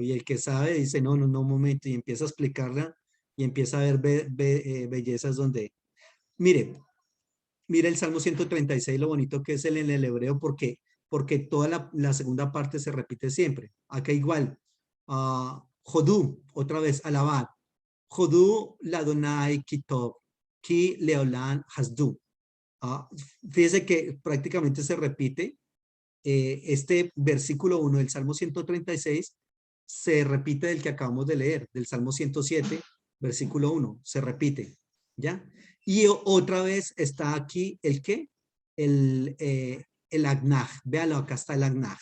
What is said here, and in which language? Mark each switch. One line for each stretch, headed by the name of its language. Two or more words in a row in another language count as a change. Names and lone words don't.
Spanish: Y el que sabe dice, no, no, no, un momento, y empieza a explicarla y empieza a ver bellezas donde, mire, mire el Salmo 136, lo bonito que es en el hebreo, porque toda la segunda parte se repite siempre. Acá igual, Jodú, otra vez, alabad.
Hebrew: הודו לאדוני כי טוב, כי לעולם חסדו.
Spanish: Fíjese que prácticamente se repite este versículo 1 del Salmo 136 se repite del que acabamos de leer, del Salmo 107, versículo 1, se repite, ¿ya? Y otra vez está aquí el ¿qué? El Agnaj, véanlo, acá está el Agnaj.